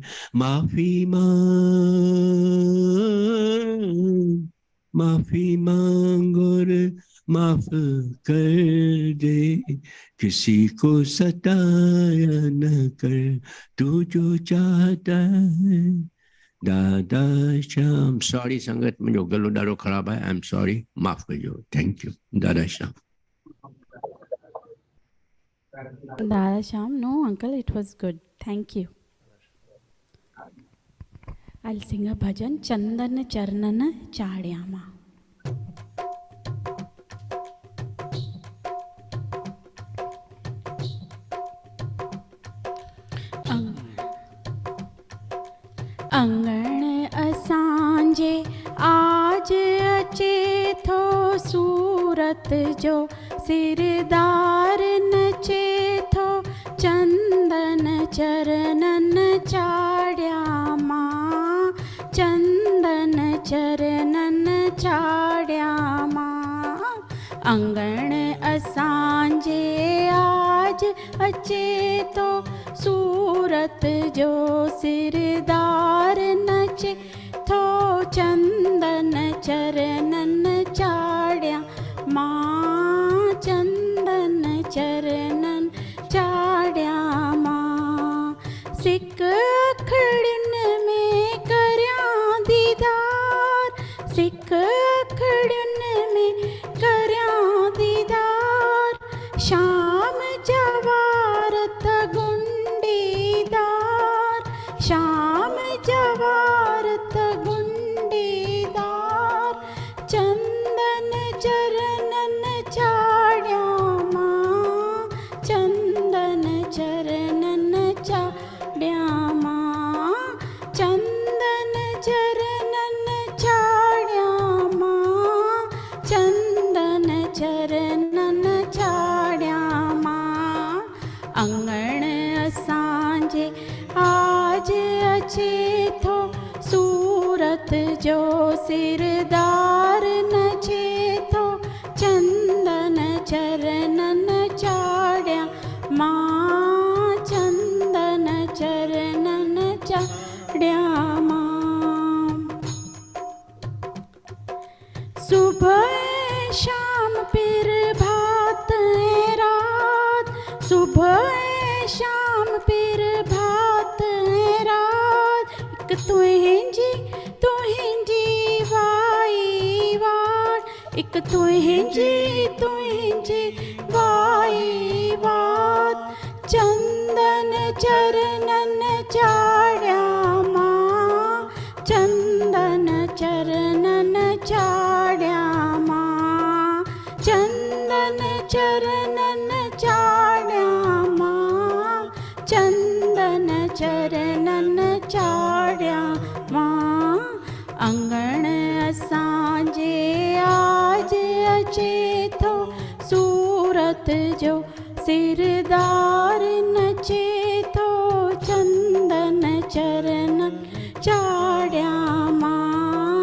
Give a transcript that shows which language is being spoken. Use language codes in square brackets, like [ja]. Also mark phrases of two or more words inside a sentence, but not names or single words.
[hi] माफी मांग और माफ कर दे, किसी को सताया न कर, तू जो चाहता है। दादा श्याम। [sd] सॉरी संगत, मुझे गलो ॾाढो ख़राब है, [en] I am sorry, [sd] माफ कजो। [en] Thank you दादा श्याम। Dada Sham, no uncle, it was good. Thank you. I'll sing a bhajan, Chandan Charnana Chadyama. [sd] अंगण असांजे आज अचे थो सूरत जो, सिरदार नचे थो चंदन चरणन चाड़िया मां, चंदन चरणन चाड़िया मां। अंगण असांजे आज अचे थो सूरत जो, सिरदार नचे थो चंदन चरणन चाड़िया मां, चंदन चरणन चाड़िया मां। सिक अखड़ियुनि में करयां दीदार, सिक अखड़ियुनि में करयां दीदार, शाम जवारत गुंडीदार, शाम जवारत गुंडीदार, चंदन चरणन चाड़िया मां, चंदन चरणन चाड़िया मां, चंदन चरणन चाड़िया मां, चंदन चरणन चाड़िया मां। अंगण असांजे आज अचे थो सूरत जो, सिरदार नचे थो चंदन चरणन चाड़िया मां, चंदन चरणन चाड़िया मां। सुबह शाम फिर भात रात, सुबह शाम फिर भात रात, एक तुंहिंजी वाई वाट, एक तुंहिंजी वाई वाट, चंदन चरणन चाड़िया मां, चंदन चरणन चाड़िया मां, चंदन चरणन चाड़िया मां, चंदन चरणन चाड़िया मां। अंगण असांजे आज अचे थो सूरत जो, सिरदार नचे थो चंदन चरणन चाड़िया मां,